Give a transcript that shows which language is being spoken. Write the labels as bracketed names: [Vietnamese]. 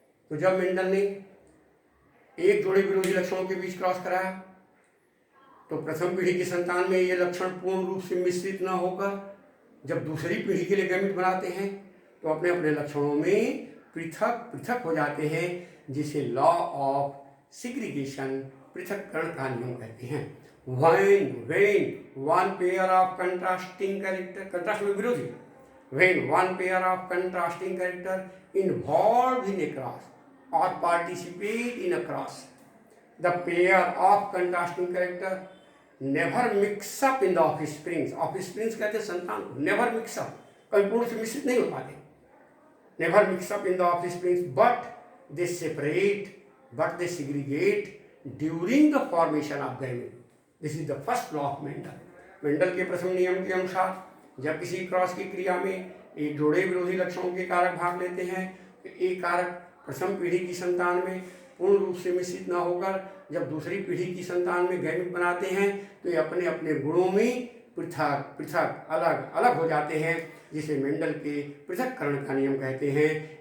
[Hindi] तो जब मेंडल ने एक जोड़े विरोधी लक्षणों के बीच क्रॉस कराया, तो प्रथम पीढ़ी की संतान में ये लक्षण पूर्ण रूप से मिश्रित न होकर जब दूसरी पीढ़ी के लिए गैमीट बनाते हैं, तो अपने अपने लक्षणों में पृथक हो जाते हैं, जिसे लॉ ऑफ सिग्रीगेशन, पृथक्करण का नियम कहते हैं। [English] when one pair of contrasting character, contrast [Hindi] में विरोधी, [English] when one pair of contrasting character involved in a cross or participate in a cross, the pair of contrasting character never mix up in the offsprings. [Hindi] Offsprings कहते हैं संतान को, [English] never mix up, [Hindi] कभी पूर्ण से मिश्रित नहीं हो पाते। [English] never mix up in the offsprings, but they separate, but they segregate during the formation of gamete. This is the first law of Mendel. [Hindi] Mendel के प्रथम नियम के अनुसार जब किसी क्रॉस की क्रिया में एक जोड़े विरोधी लक्षणों के कारक भाग लेते हैं तो एक कारक प्रथम पीढ़ी की संतान में पूर्ण रूप से मिश्रित न होकर जब दूसरी पीढ़ी की संतान में गैमिट बनाते हैं तो ये अपने अपने गुणों में पृथक पृथक अलग अलग हो जाते हैं, जिसे मेंडल के पृथक्करण का नियम कहते हैं।